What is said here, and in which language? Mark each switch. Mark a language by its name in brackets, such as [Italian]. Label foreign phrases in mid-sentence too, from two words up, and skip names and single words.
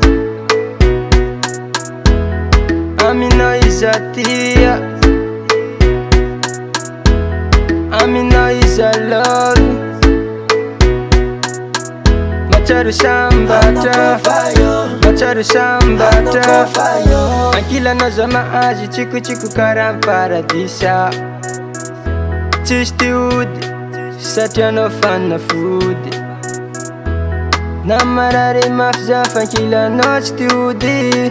[Malagasy] aminao izy I tia, aminao izy [English] I love you. [Malagasy] Matsaro sambatra, matsaro sambatra, ankilanao za mahazo tsikotsiko karaha paradisa. Tsisy ty ody satria anao fanafody, na marary mafy za fankilanao tsy ty ody.